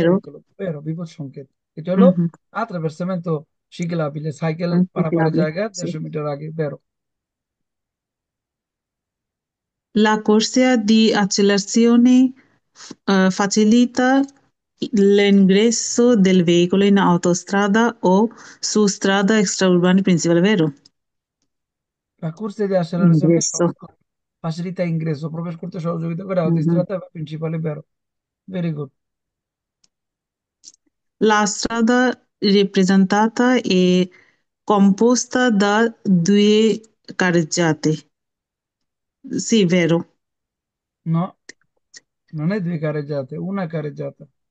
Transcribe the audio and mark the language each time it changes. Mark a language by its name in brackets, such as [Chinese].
[Italian] pericolo, vero, [Bangla] বিপদ সংকেত। এটা হলো Mhm. [Italian] attraversamento ciclabile, [Bangla] সাইকেল পারাপারের [Italian] Ciclabile, [Bangla] জায়গা [Italian] sì. [Bangla] 150 মিটার আগে, [Italian] vero? La corsia di accelerazione facilita l'ingresso del veicolo in autostrada o su strada extraurbana principale, vero? La corsa di accelerazione Ingresso. facilita ingresso, [Bangla] প্রবেশ করতে সহযোগিতা করে Mhm. [Italian] autostrada বা principale, vero? [English] Very good. [Italian] La strada rappresentata è composta da due carreggiate. Sì, vero. No, non è due carreggiate, una carreggiata,